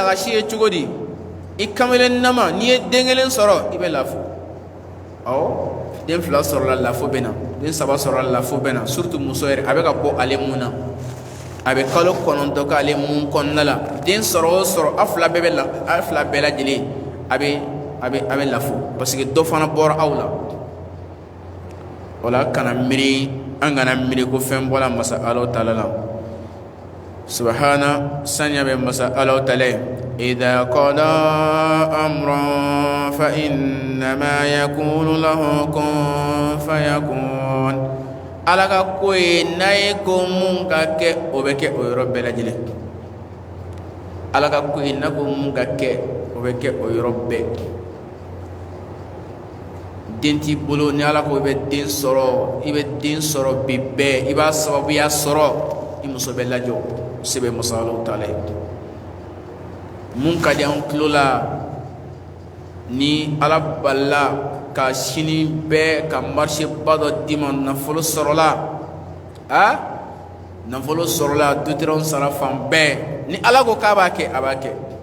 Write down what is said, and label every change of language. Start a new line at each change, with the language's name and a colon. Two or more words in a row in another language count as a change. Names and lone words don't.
Bambara: nagasi ye cogo di i kamalen nama n'i ye den kelen sɔrɔ i bɛ lafo awɔ den fila sɔrɔla lafo bɛ na den saba sɔrɔla lafo bɛ na surtout muso yɛrɛ a bɛ ka bɔ ale mun na a bɛ kalo 9 kɛ ale mun kɔnɔna la den sɔrɔ o sɔrɔ a fila bɛɛ lajɛlen a bɛ lafo
French: parce que
Bambara: dɔ fana bɔra aw la o la kana miiri an kana miiri ko fɛn bɔra masa Alahu taala la subahana saniya bɛ masa Alahu taala ye
Arabic: إذا قضى أمرا فإنما يقول له كن فيكون
Bambara: ala ka ko ye n'a ye ko mun ka kɛ o bɛ kɛ o yɔrɔ bɛɛ lajɛlen ala ka ko ye n'a ko mun ka kɛ o bɛ kɛ o yɔrɔ bɛɛ den t'i bolo ni ala ko i bɛ den sɔrɔ bi bɛɛ i b'a sababuya sɔrɔ i muso bɛ lajɔ se bɛ masa Alahu taala ye mun ka di an tulo la ni ala balila ka sini bɛɛ ka marché ba dɔ d'i ma nafolo sɔrɔla nafolo sɔrɔla dutɛrɛnw sara fan bɛɛ ni ala ko k'a b'a kɛ a b'a kɛ